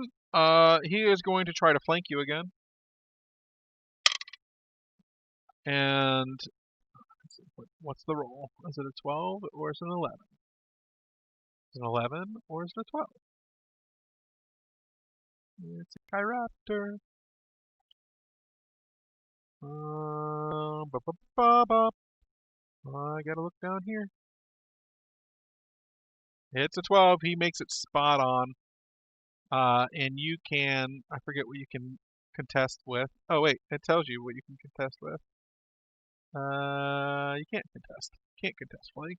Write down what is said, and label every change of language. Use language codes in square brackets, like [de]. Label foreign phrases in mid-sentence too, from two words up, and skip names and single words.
[en] He is going to try to flank you again, and what's the roll? Is it a 12 or is it an 11? Is it an 11 or is it a 12? It's a Chiraptor. Ba, ba, ba, ba. I gotta look down here. Hits a 12. He makes it spot on. And you can, I forget what you can contest with. Oh wait, it tells you what you can contest with. You can't contest. Can't contest flank.